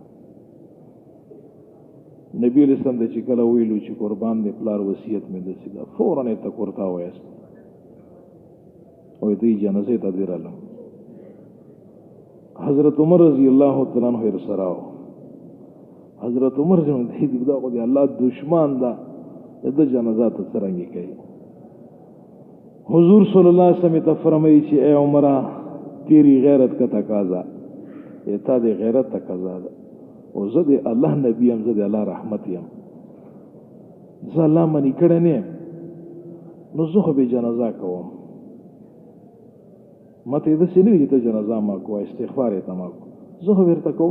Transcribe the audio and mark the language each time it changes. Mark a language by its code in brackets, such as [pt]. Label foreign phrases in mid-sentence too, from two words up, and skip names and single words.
[ps] نبی [ar] علیه السلام [ps] ته چې کله ویلو چې قربان دې پلار وصیت مې داسې ده فوراً یې ته کورته وایست او دوی جنازې ته دې رالم. حضرت عمر [ar] رضی الله تعالی عنہ [ps] ورسره و. حضرت عمر چې دا خو د الله دشمن ده د جنازه ته څرنګه کوي. حضور [ar] صلی الله علیه وسلم [ps] ته فرمایي چې [ur] اے عمره تیری غیرت کا تقاضا یہ [ps] تا دې غیرت تقاضا ده او زه د الله نبی یم، زه د الله رحمت یم، زه الله منې کړی نه یم، نو زه خو به جنازه کوم. ما ته داسې نه وي چې ته جنازه ما کوه استغفار یې ته ما کوه، زه خو ورته کوم.